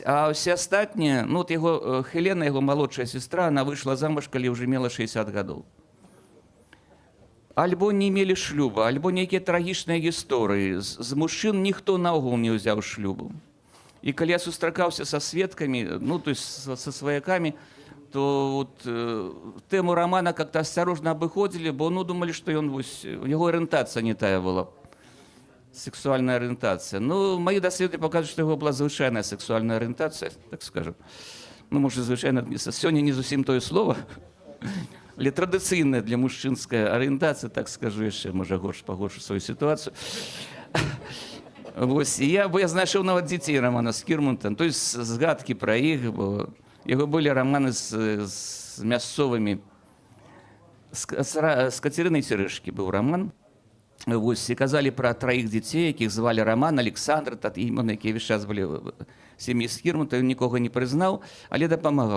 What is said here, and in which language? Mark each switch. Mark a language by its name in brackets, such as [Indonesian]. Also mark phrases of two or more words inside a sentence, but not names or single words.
[Belarusian] А ўсе астатнія, ну, от яго Хелена, яго малодшая сестра, она выйшла замуж, калі ўжо мела 60 гадоў. Альбо не мелі шлюба, альбо нейкія трагічныя гісторыі. З мужчын ніхто наогул не ўзяў шлюбу. І калі я сустракаўся са сведкамі, ну, [Russian] то есть [Belarusian] са сваякамі, [Russian] то вот, тему романа как-то осторожно обыходили, бо ну, думали, что он, его ориентация не тая была, сексуальная ориентация. Ну, мои доследования показывают, что у него была звычайная сексуальная ориентация, так скажем. Ну, может, [Belarusian] звычайно, сегодня не зусім тое слово, але традыцыйная для мужчынская ориентация, так скажу яшчэ, можа, пагоршу [Russian] свою ситуацию. [Belarusian] Вось, я знайшоў нават дзяцей Романа Скірмонта, [Russian] то есть [Belarusian] згадкі пра іх, бо Яго былі раманы з мясцовымі. З Кацярынай Цярэшкі быў раман. Вось, і казалі пра 3 дзяцей, якіх звалі Раман, Александр, імёны, якія ўвесь час былі в сям'і Скірмонта, ён нікога не прызнаў, але дапамагаў.